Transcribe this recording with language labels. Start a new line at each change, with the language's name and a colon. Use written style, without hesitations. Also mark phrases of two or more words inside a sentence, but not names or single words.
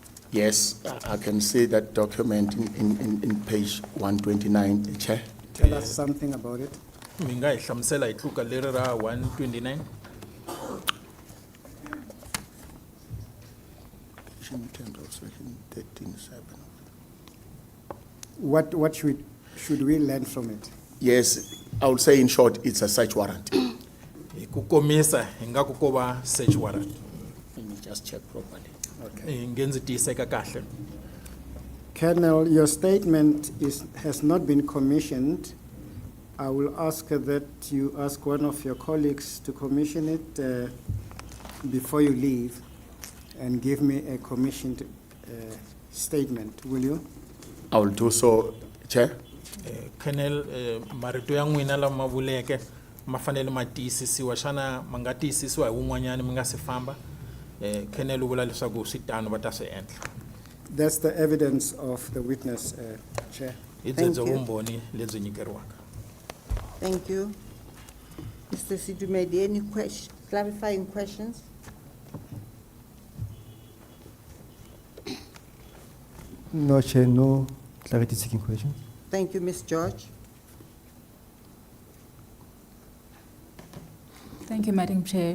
English: Yes, I can see that document in page 129, Chair. Tell us something about it.
Tsonga: mi nga hi hlamusela hi tluka leri ra 129.
English: Section 10 of section 13.7. What should we learn from it? Yes, I would say in short, it's a search warrant.
Tsonga: Hi ku komisa hi nga ku ko va
English: search warrant. Let me just check properly.
Tsonga: Hi nge ndzi tiyiseka kahle.
English: Colonel, your statement has not been commissioned. I will ask that you ask one of your colleagues to commission it before you leave and give me a commissioned statement, will you? I will do so, Chair. Colonel,
Tsonga: marito ya n'wina lama vuleke ma fanele ma tiyisisiwa xana ma nga tiyisisiwa hi wun'wanyana mi nga si famba. Colonel u vula leswaku swi tano va ta swi endla.
English: That's the evidence of the witness, Chair.
Tsonga: Hi
English: Thank
Tsonga: byebyo
English: you.
Tsonga: vumbhoni lebyi nyikeriwaka.
English: Thank you. Mr. Sidumedi, any clarifying questions? No, Chair, no clarity seeking questions. Thank you, Ms. George. Thank you, Madam Chair.